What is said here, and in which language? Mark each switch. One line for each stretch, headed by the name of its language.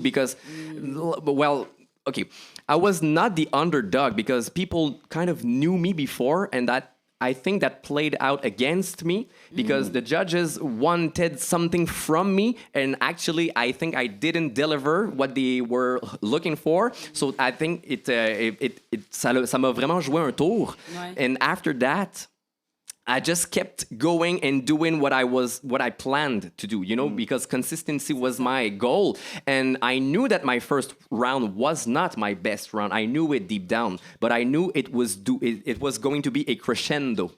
English: Because, well, okay, I was not the underdog because people kind of knew me before, and that I think that played out against me because the judges wanted something from me, and actually I think I didn't deliver what they were looking for. So I think
French: ça m'a vraiment joué un tour. Ouais.
English: And after that, I just kept going and doing what I planned to do, you know, because consistency was my goal. And I knew that my first round was not my best round. I knew it deep down, but I knew it was going to be a crescendo.